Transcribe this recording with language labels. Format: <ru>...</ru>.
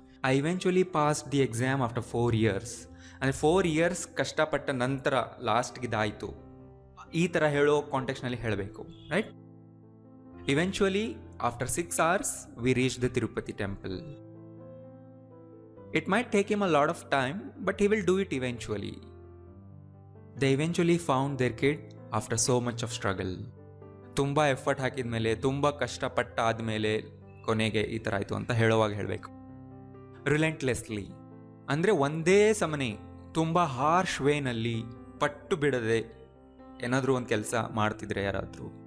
<en>I eventually pass the exam after 4 years</en> <kn>ಅಂದರೆ 4 years ಕಷ್ಟಪಟ್ಟ ನಂತರ ಲಾಸ್ಟ್ಗೆ ಇದಾಯಿತು, ಈ ಥರ ಹೇಳೋ ಕಾಂಟೆಕ್ಸ್ನಲ್ಲಿ ಹೇಳಬೇಕು. Right?</kn> <en>Eventually after 6 hours we reach the Tirupati temple. It might take him a lot of time, but he will do it eventually. They eventually found their kid after so much of struggle.</en> <kn>ತುಂಬ effort ಹಾಕಿದ ಮೇಲೆ, ತುಂಬ ಕಷ್ಟಪಟ್ಟ ಆದಮೇಲೆ ಕೊನೆಗೆ ಈ ಥರ ಆಯಿತು ಅಂತ ಹೇಳುವಾಗ ಹೇಳಬೇಕು. ರಿಲೆಂಟ್ಲೆಸ್ಲಿ ಅಂದರೆ ಒಂದೇ ಸಮನೆ ತುಂಬ ಹಾರ್ಶ್ ವೇನಲ್ಲಿ ಪಟ್ಟು ಬಿಡದೆ ಏನಾದರೂ ಒಂದು ಕೆಲಸ ಮಾಡ್ತಿದ್ರೆ ಯಾರಾದರೂ.</kn>